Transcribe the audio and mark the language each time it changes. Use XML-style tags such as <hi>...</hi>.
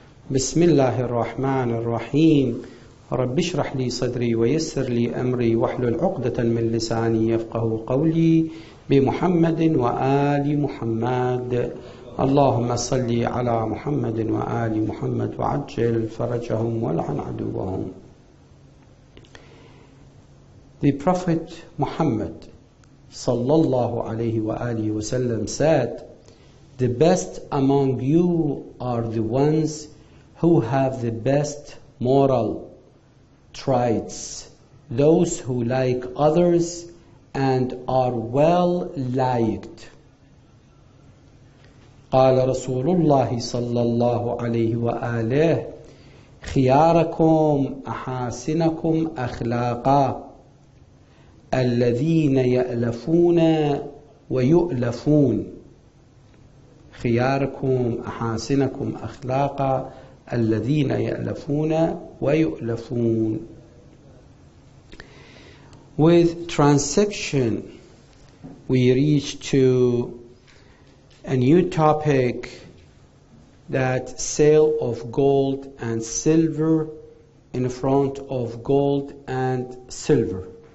<ar>بسم الله الرحمن الرحيم. رب اشرح لي صدري ويسر لي أمري واحلل عقدة من لساني يفقه قولي بمحمد وآل محمد. اللهم صل على محمد وآل محمد وعجل فرجهم والعن عدوهم.</ar> <en>The Prophet Muhammad sallallahu alayhi wa alihi wasallam said, the best among you are the ones who have the best moral traits, those who like others and are well liked.</en> <ar>قال رسول الله صلى الله عليه وآله خياركم أحاسنكم أخلاقا الذين يألفون ويؤلفون. خياركم أحاسنكم أخلاقا الذين يألفون ويؤلفون.</ar> <en>With transaction, we reach to a new topic, that sale of gold and silver in front of gold and silver.</en>